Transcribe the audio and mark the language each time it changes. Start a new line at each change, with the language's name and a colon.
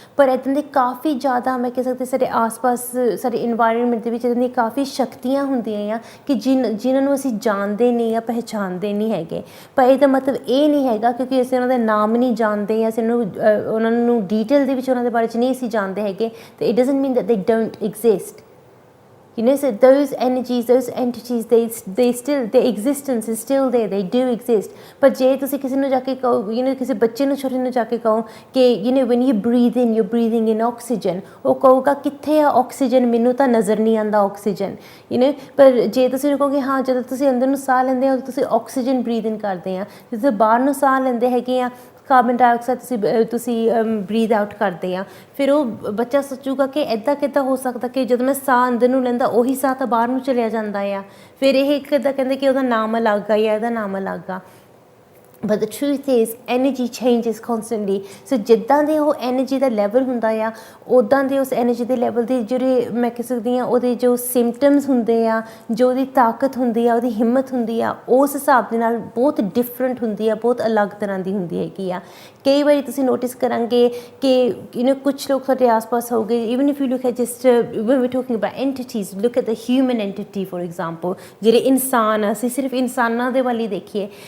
Punjabi: ਪਰ ਇੱਦਾਂ ਦੇ ਕਾਫੀ ਜ਼ਿਆਦਾ ਮੈਂ ਕਹਿ ਸਕਦੀ ਸਾਡੇ ਆਸ-ਪਾਸ ਸਾਡੇ ਇਨਵਾਇਰਮੈਂਟ ਦੇ ਵਿੱਚ ਇੱਦਾਂ ਦੀਆਂ ਕਾਫੀ ਸ਼ਕਤੀਆਂ ਹੁੰਦੀਆਂ ਆ ਕਿ ਜਿਨ੍ਹਾਂ ਨੂੰ ਅਸੀਂ ਜਾਣਦੇ ਨਹੀਂ ਜਾਂ ਪਹਿਚਾਣਦੇ ਨਹੀਂ ਹੈਗੇ। ਪਰ ਇਹਦਾ ਮਤਲਬ ਇਹ ਨਹੀਂ ਹੈਗਾ ਕਿਉਂਕਿ ਅਸੀਂ ਉਹਨਾਂ ਦੇ ਨਾਮ ਨਹੀਂ ਜਾਣਦੇ ਜਾਂ ਅਸੀਂ ਉਹਨਾਂ ਨੂੰ ਡੀਟੇਲ ਦੇ ਵਿੱਚ ਉਹਨਾਂ ਦੇ ਬਾਰੇ 'ਚ ਨਹੀਂ ਅਸੀਂ ਜਾਣਦੇ ਹੈਗੇ, ਤੇ
English: It doesn't mean that they don't exist. So those energies, those entities, their existence is still there, they do exist.
Punjabi: ਪਰ ਜੇ ਤੁਸੀਂ ਕਿਸੇ ਨੂੰ ਜਾ ਕੇ ਕਹੋ, ਕਿਸੇ ਬੱਚੇ ਨੂੰ, ਛੋਟੇ ਨੂੰ ਜਾ ਕੇ ਕਹੋ ਕਿ
English: when you breathe in, you're breathing in oxygen,
Punjabi: ਉਹ ਕਹੂਗਾ ਕਿੱਥੇ ਆ ਆਕਸੀਜਨ, ਮੈਨੂੰ ਤਾਂ ਨਜ਼ਰ ਨਹੀਂ ਆਉਂਦਾ ਆਕਸੀਜਨ। ਪਰ ਜੇ ਤੁਸੀਂ ਕਹੋਗੇ ਹਾਂ ਜਦੋਂ ਤੁਸੀਂ ਅੰਦਰ ਨੂੰ ਸਾਹ ਲੈਂਦੇ ਹੋ ਤੁਸੀਂ ਆਕਸੀਜਨ ਬਰੀਥ ਇਨ ਕਰਦੇ ਆ, ਜਦੋਂ ਬਾਹਰ ਨੂੰ ਸਾਹ ਲੈਂਦੇ ਹੈਗੇ ਆ ਕਾਰਬਨ ਡਾਈਆਕਸਾਈਡ ਤੁਸੀਂ ਬਰੀਥ ਆਊਟ ਕਰਦੇ ਆ, ਫਿਰ ਉਹ ਬੱਚਾ ਸੋਚੂਗਾ ਕਿ ਇੱਦਾਂ ਕਿੱਦਾਂ ਹੋ ਸਕਦਾ ਕਿ ਜਦੋਂ ਮੈਂ ਸਾਹ ਅੰਦਰ ਨੂੰ ਲੈਂਦਾ ਉਹੀ ਸਾਹ ਤਾਂ ਬਾਹਰ ਨੂੰ ਚਲਿਆ ਜਾਂਦਾ ਆ। ਫਿਰ ਇਹ ਕਿੱਦਾਂ ਕਹਿੰਦੇ ਕਿ ਉਹਦਾ ਨਾਮ ਅਲੱਗ ਆ ਜਾਂ ਇਹਦਾ ਨਾਮ ਅਲੱਗ ਆ।
English: but the truth is energy changes constantly.
Punjabi: So ਜਿੱਦਾਂ ਦੇ ਉਹ ਐਨਰਜੀ ਦਾ ਲੈਵਲ ਹੁੰਦਾ ਆ ਉੱਦਾਂ ਦੇ ਉਸ ਐਨਰਜੀ ਦੇ ਲੈਵਲ ਦੇ ਜਿਹੜੇ ਮੈਂ ਕਹਿ ਸਕਦੀ ਹਾਂ ਉਹਦੇ ਜੋ ਸਿੰਪਟਮਸ ਹੁੰਦੇ ਆ, ਜੋ ਉਹਦੀ ਤਾਕਤ ਹੁੰਦੀ ਆ, ਉਹਦੀ ਹਿੰਮਤ ਹੁੰਦੀ ਆ, ਉਸ ਹਿਸਾਬ ਦੇ ਨਾਲ ਬਹੁਤ ਡਿਫਰੈਂਟ ਹੁੰਦੀ ਆ, ਬਹੁਤ ਅਲੱਗ ਤਰ੍ਹਾਂ ਦੀ ਹੁੰਦੀ ਹੈਗੀ ਆ। ਕਈ ਵਾਰੀ ਤੁਸੀਂ ਨੋਟਿਸ ਕਰਾਂਗੇ ਕਿ ਕੁਛ ਲੋਕ ਤੁਹਾਡੇ ਆਸ-ਪਾਸ ਹੋਊਗੇ,
English: even if you look at just when we're talking about entities, look at the human entity for example,
Punjabi: ਜਿਹੜੇ ਇਨਸਾਨ ਆ, ਅਸੀਂ ਸਿਰਫ ਇਨਸਾਨਾਂ ਦੇ ਵੱਲ ਹੀ ਦੇਖੀਏ।